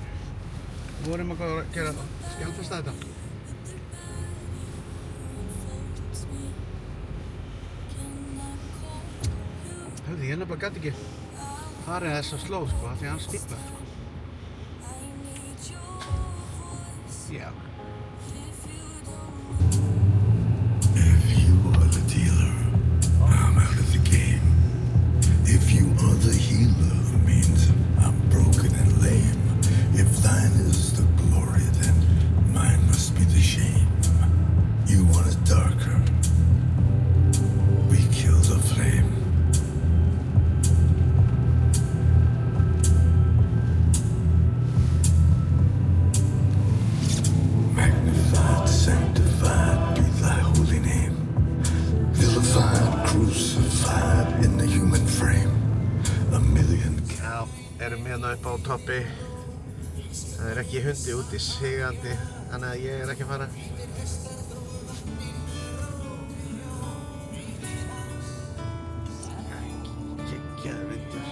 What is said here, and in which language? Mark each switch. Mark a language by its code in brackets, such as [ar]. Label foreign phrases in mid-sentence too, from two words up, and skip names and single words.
[is] Við vorum að gera skjálfesta þetta. Hörðu, ég nefnilega gæti ekki farið þessa slóð sko, af því að hann stíflar sko. Já. [en] If you are the dealer, I'm out of the game. If you are the healer, means I'm broken and lame. If thine is the glory, then mine must be the shame. You want it darker, we kill the flame. Magnified, sanctified be thy holy name. Vilified, crucified in the human frame. A million. [is] Já, erum hérna upp á toppi. Það er ekki hundi úti sigandi, þannig að ég er ekki að fara. Geggjaður vindur.